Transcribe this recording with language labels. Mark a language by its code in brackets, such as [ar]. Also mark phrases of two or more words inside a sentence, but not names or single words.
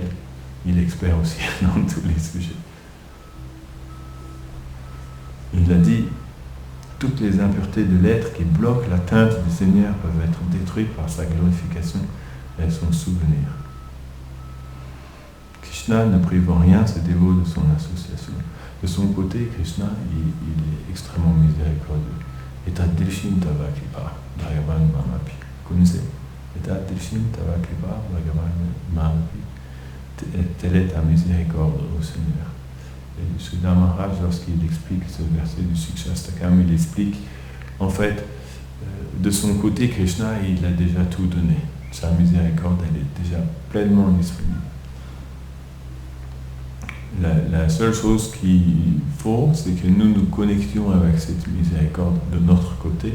[fr] Il est expert aussi dans tous les sujets. Il a dit toutes les impuretés de l'être qui bloquent l'atteinte du Seigneur peuvent être détruites par sa glorification et son souvenir. Krishna ne prive en rien ses dévots de son association. De son côté, Krishna, il est extrêmement miséricordieux. [sa] Etat Dilshin Tava Kripa, Bhagavan Mamapi. [fr] Connaissez? [sa] Etat Dilshin Tava Kripa, Bhagavan Mamapi. [fr] Telle est ta miséricorde, ô Seigneur. Et Sridhar Maharaj, lorsqu'il explique ce verset du Shikshastakam, il explique, en fait, de son côté, Krishna, il a déjà tout donné. Sa miséricorde, elle est déjà pleinement disponible. La seule chose qu'il faut, c'est que nous nous connections avec cette miséricorde de notre côté.